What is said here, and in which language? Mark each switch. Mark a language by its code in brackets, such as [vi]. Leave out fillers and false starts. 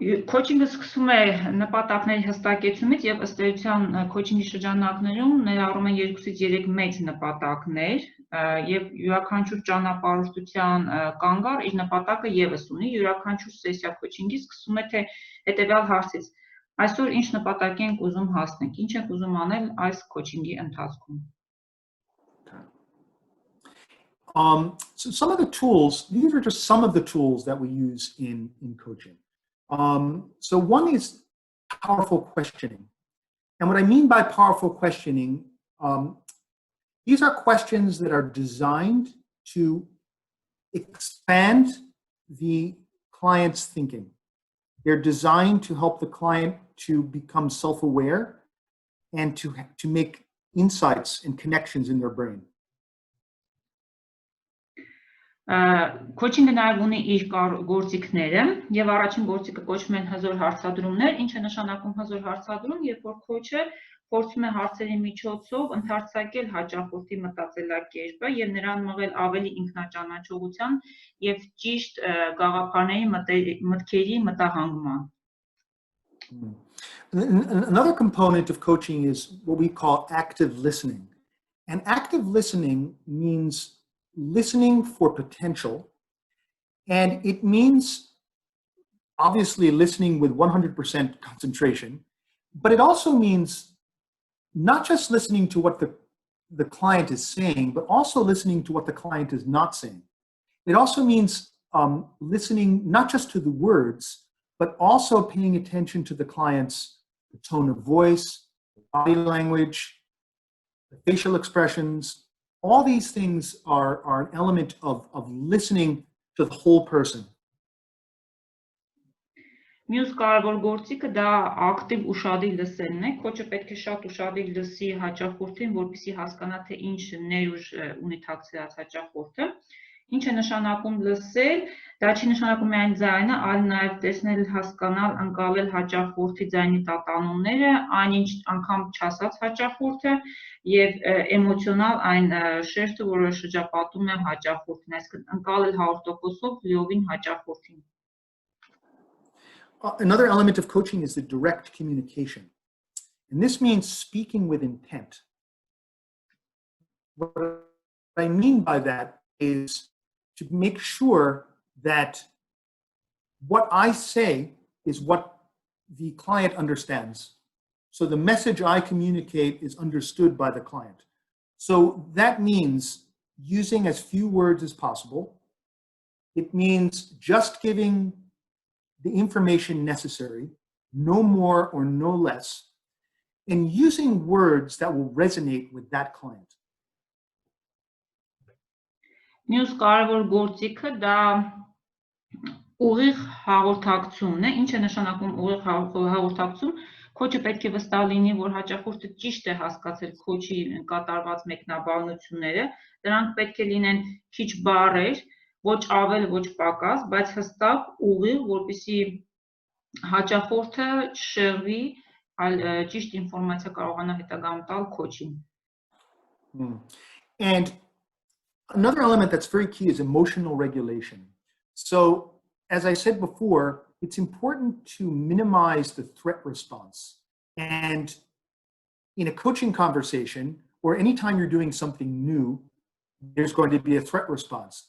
[hy] Քոչինգը սկսում է նպատակների հստակեցումից եւ ըստ էության քոչինգի շրջանակներում ներառում են 2-ից 3 մեծ նպատակներ եւ յուրաքանչյուր ճանապարհորդության կանգառ իր նպատակը եւս ունի, յուրաքանչյուր սեսիա քոչինգի սկսում է թե հետեւյալ հարցից. Այսօր ինչ նպատակի ենք ուզում հասնենք, ինչ ենք ուզում անել այս քոչինգի ընթացքում։ [en] So some of the tools, these are just some of the tools that we use in coaching. So one is powerful questioning. And what I mean by powerful questioning, these are questions that are designed to expand the client's thinking. They're designed to help the client to become self-aware and to make insights and connections in their brain. [hy] Քոչինգը նաև ունի իր գործիքները եւ առաջին գործիքը կոչվում են հզոր հարցադրումներ, ինչ է նշանակում հզոր հարցադրում, երբ որ քոչը փորձում է հարցերի միջոցով ընդարձակել հաճախորդի մտածելակերպը եւ նրան մղել ավելի ինքնաճանաչողության եւ ճիշտ գաղափարների մտքերի մտահանգման. [en] Another component of coaching is what we call active listening. And active listening means listening for potential. And it means obviously listening with 100% concentration, but it also means not just listening to what the client is saying, but also listening to what the client is not saying. It also means listening not just to the words, but also paying attention to the client's tone of voice, body language, the facial expressions. All these things are an element of listening to the whole person. [hy] Մյուս կարևոր գործիքը դա ակտիվ ուշադիր լսելն է, քոչը պետք է շատ ուշադիր լսի հաճախորդին, որպեսզի հասկանա թե ինչ ներուժ ունի թաքցրած հաճախորդը, ինչ է նշանակում լսել, դա չի նշանակում միայն ձայնը, այլ նաև տեսնել, հասկանալ, ընկալել հաճախորդի ձայնի տատանումները, այնինչ անգամ չասած հաճախորդը եւ էմոցիոնալ այն շերտը, որը շրջապատում է հաճախորդին, այսինքն ընկալել 100%-ով լիովին հաճախորդին. [en] Another element of coaching is the direct communication. And this means speaking with intent. What I mean by that is to make sure that what I say is what the client understands. So the message I communicate is understood by the client. So that means using as few words as possible. It means just giving the information necessary, no more or no less, and using words that will resonate with that client. [hy] Մյուս կարևոր գործիքը դա ուղիղ հաղորդակցումն է, ինչ է նշանակում ուղիղ հաղորդակցում, քոչը պետք է վստահ լինի, որ հաճախորդը ճիշտ է հասկացել քոչի կատարված մեկնաբանությունները, դրանք պետք է լինեն քիչ բառեր, ոչ ավել, ոչ պակաս, բայց հստակ ուղիղ, որպեսզի հաճախորդը չշեղվի, այլ ճիշտ ինֆորմացիա կարողանա հետագայում տալ քոչին. [en] And another element that's very key is emotional regulation. So, as I said before, it's important to minimize the threat response. And in a coaching conversation, or anytime you're doing something new, there's going to be a threat response.